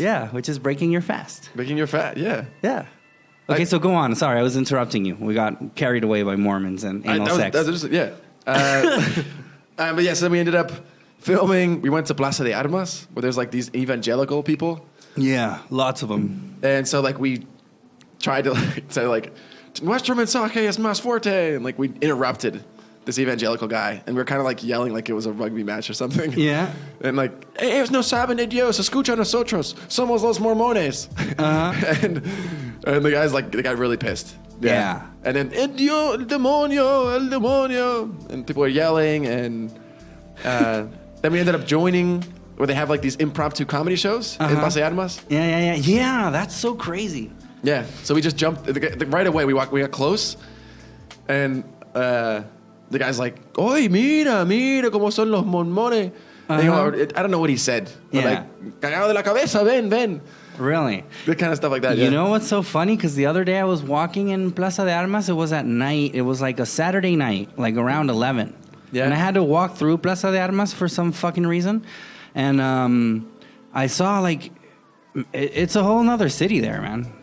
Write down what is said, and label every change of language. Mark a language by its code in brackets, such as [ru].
[en] Yeah, which is breaking your fast. Breaking your fat. Yeah. Yeah. Okay, so go on. Sorry, I was interrupting you. We got carried away by Mormons and anal sex. Yeah. But yeah, so then we ended up filming. We went to Plaza de Armas, where there's like these evangelical people. Yeah, lots of them. And so like we tried to say like, [es] nuestro mensaje es más fuerte. [en] And like we interrupted this evangelical guy. And we were kind of like yelling like it was a rugby match or something. Yeah. And like, [es] ellos no saben de Dios, escucha nosotros, somos los mormones. [en] Uh-huh. And the guy's like, they got really pissed. Yeah. And then, [es] el demonio. [en] And people are yelling. And then we ended up joining where they have like these impromptu comedy shows in Plaza de Armas. Yeah, that's so crazy. Yeah. So we just jumped right away. We got close. And the guy's like, [es] oye, mira cómo son los mormones. [en] I don't know what he said. But like, [es] cagado de la cabeza, ven. [en] Really? That kind of stuff like that. You know what's so funny? Because the other day I was walking in Plaza de Armas. It was at night. It was like a Saturday night, like around 11. Yeah. And I had to walk through Plaza de Armas for some fucking reason. And I saw like, it's a whole nother city there, man.